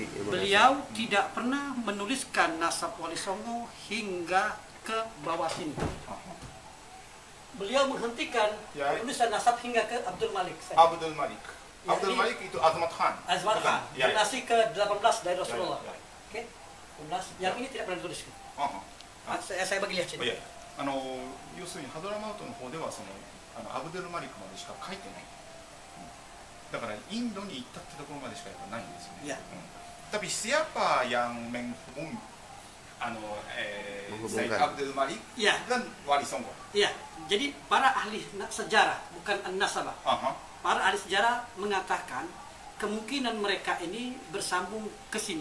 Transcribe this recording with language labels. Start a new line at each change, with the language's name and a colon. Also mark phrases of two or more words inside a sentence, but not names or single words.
Indonesian: Beliau tidak pernah menuliskan nasab Wali Songo hingga ke bawah sini. Beliau menghentikan penulisan nasab hingga ke Abdul Malik. Abdul Malik itu Azmat Khan. Azmat Khan, generasi ke-18 dari Rasulullah. Oke, 18. Yang ini tidak pernah dituliskan. Saya bagi lihat sini.
Japanese: 要するにハドラマウトの方ではアブドゥルマリクまでしか書いてない。だからインドに行ったってところまでしかやっぱないんですよね。
Indonesian: Tapi siapa yang menghubung Sayyid Abdul Malik dan Wali Songo?
Japanese: Iya,
Indonesian: jadi para ahli sejarah bukan an-nasabah. Para ahli sejarah mengatakan kemungkinan mereka ini bersambung ke sini.